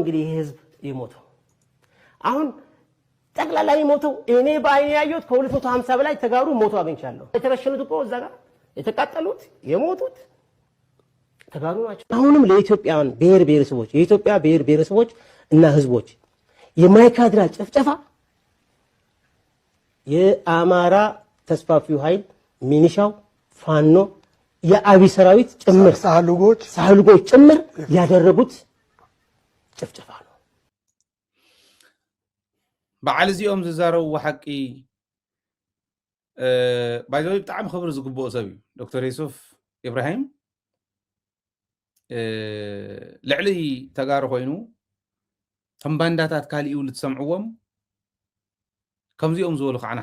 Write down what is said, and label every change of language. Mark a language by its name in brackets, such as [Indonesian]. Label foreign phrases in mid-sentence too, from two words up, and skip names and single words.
[Amharic] እንግዲህ ይሄ ህዝብ ይሞተው አሁን ጠቅላላ ይሞተው እኔ ባይኔ ያየሁት ከ250 በላይ ተጋሩ ሞቶ አግኝቻለሁ የተረሸኑት እኮ እዛ ጋር የተቃጠሉት የሞቱት ተጋሩ ናቸው አሁንም ለኢትዮጵያውያን የኢትዮጵያ ብሔር ብሔረሰቦች እና ህዝቦች የማይካድራ ጭፍጨፋ የአማራ ተስፋፊው ኃይል ሚኒሻው ፋኖ የአብይ ሰራዊት ጭምር ሳህልጎች ጭምር ያደረጉት ጭፍጨፋ ነው [Tigrinya] በዓል እዚኦም ዝዛረቡ ሓቂ ባይዘው ብጣዕሚ ክብሪ ዝግብኦ ሰብ እዩ ዶክተር ዩሱፍ ኢብራሂም ልዕሊ ተጋሩ ኮይኑ ከም ባንዳታት ካልኡ ልትሰምዕዎም ከምዚኦም ዝበሉ ከዓ